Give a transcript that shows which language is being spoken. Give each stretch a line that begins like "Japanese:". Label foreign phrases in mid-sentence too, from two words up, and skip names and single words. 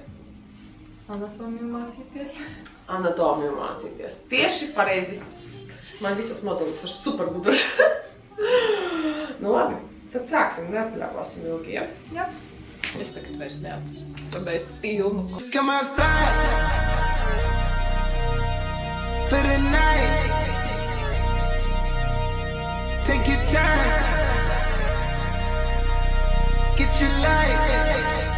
Latvian: Anatomiju mācīties. Anatomiju mācīties. Tieši pareizi. Man visas modelis ir super gudras. Nu labi, tad sāksim, neapļāvāsim ilgi, ja? Jā. Es tagad vairs neatceros. Pabeidz pilnu.
English: Come outside for the night. Take your time. Get your light.